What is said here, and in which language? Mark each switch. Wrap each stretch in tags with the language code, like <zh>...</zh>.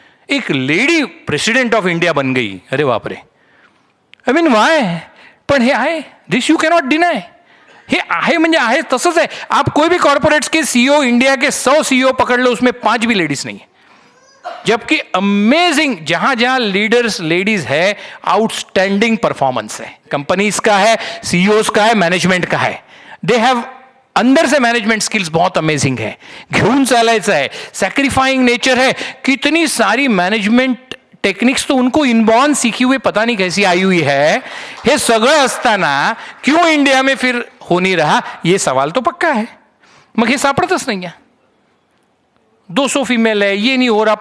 <hi>एक lady president of India बन गई, अरे बाप रे.</hi> <en>I mean why.</en> <mr>पण हे आहे,</mr> <en>This you cannot deny.</en> <mr>हे आहे म्हणजे आहे, तसंच आहे.</mr> <hi>आप कोई भी कॉर्पोरेट्स के सीईओ, इंडिया के 100 सीईओ पकड़ लो, उसमें 5 भी लेडीज नहीं है. जबकि अमेजिंग जहां जहां लीडर्स लेडीज है, आउटस्टैंडिंग परफॉर्मेंस है. कंपनीज का है, सीईओज का है, मैनेजमेंट का है.</hi> <en>they have</en> <hi>अंदर से मैनेजमेंट स्किल्स बहुत अमेजिंग है.</hi> <mr>घेऊन चालायचं आहे, सॅक्रिफाइंग नेचर है.</mr> <hi>कितनी सारी मैनेजमेंट टेक्निक्स तो उनको इनबॉर्न सीखी हुई पता नहीं कैसी आई हुई है.</hi> <mr>हे सगळं असताना</mr> <hi>क्यों इंडिया में फिर हो नहीं रहा, ये सवाल तो पक्का है.</hi> <mr>मग हे सापडतच नाही आहे. 200 फीमेल है,</mr> <hi>ये नहीं हो रहा.</hi>